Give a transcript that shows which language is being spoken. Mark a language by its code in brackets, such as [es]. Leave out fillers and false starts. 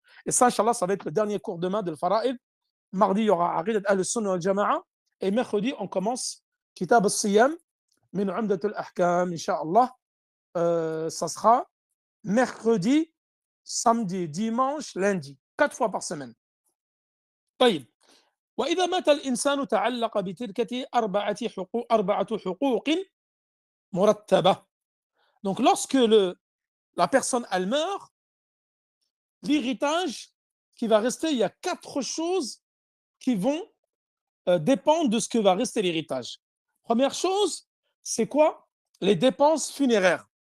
[fr] Et ça, Inch'Allah, ça va être le dernier cours demain de l'Fara'id. Mardi, il y aura Aqidat al-Sunnah wal-Jama'a. Et mercredi, on commence Kitab al-Siyam min Umdat al-Ahkam, Inch'Allah. Ça sera mercredi, samedi, dimanche, lundi, 4 fois par semaine. [ar] طيب. وإذا مات الإنسان تعلق بتركة أربعة حقوق مرتبة. [fr] Donc, lorsque la personne elle meurt, l'héritage qui va rester, il y a 4 choses qui vont dépendre de ce que va rester l'héritage. Première chose, c'est quoi? Les dépenses funéraires.